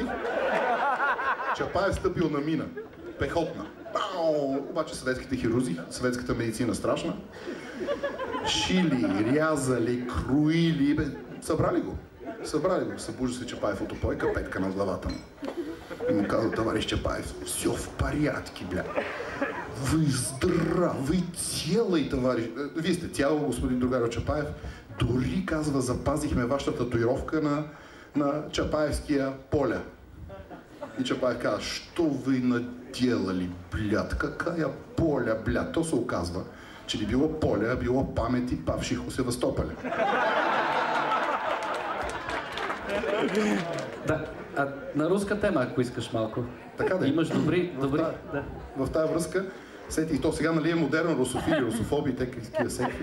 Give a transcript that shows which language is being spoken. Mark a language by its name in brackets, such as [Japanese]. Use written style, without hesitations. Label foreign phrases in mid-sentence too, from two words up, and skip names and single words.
[Bulgarian] Чапаев стъпил на мина. Пехотна. Пау! Обаче съветските хирурзи, съветската медицина страшна. Шили, рязали, круили. Бе, събрали го. Събужда се Чапаев от опойка, петка на главата му. И му казва, [Russian] товарищ Чапаев, все в порядке, бля. Вы здрав, вы цялый, товарищ. [Bulgarian] Вие сте цяло, господин другарю Чапаев. Дори, казва, запазихме вашата татуировка на Чапаевския поля. И Чапаев казва, [Russian] що ви наделали, блядь, какая поля, блядь. [Bulgarian] То се оказва, че ли било поля, било [Russian] памети павших у Севастополя. [Bulgarian] Да, а на руска тема, ако искаш малко. Така да. Имаш добри. В тази връзка, и то сега нали е модерна русофилия, русофоби, те такива всеки.